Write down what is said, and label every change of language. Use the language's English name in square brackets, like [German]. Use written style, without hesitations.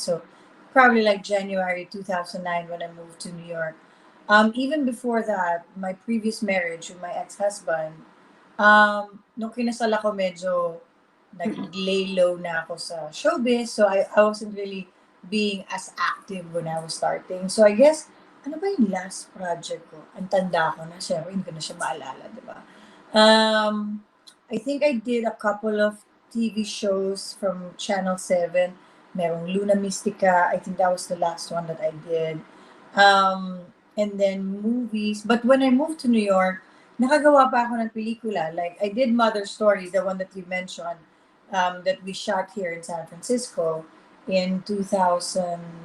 [English] So probably like January 2009 when I moved to New York. Even before that, my previous marriage with my ex-husband, [Filipino] nung kinasal ako medyo nag-lay low na ako sa showbiz. [English] So I wasn't really being as active when I was starting. So I guess, [Filipino] ano ba yung last project ko? Ang tanda ko na, syempre, hindi ko na siya maalala, di ba? [English] I think I did a couple of TV shows from Channel 7. Merong Luna Mystica. I think that was the last one that I did. And then movies. But when I moved to New York, [Filipino] nakagawa pa ako ng pelikula. [English] Like, I did Mother Stories, the one that you mentioned, that we shot here in San Francisco in 2011.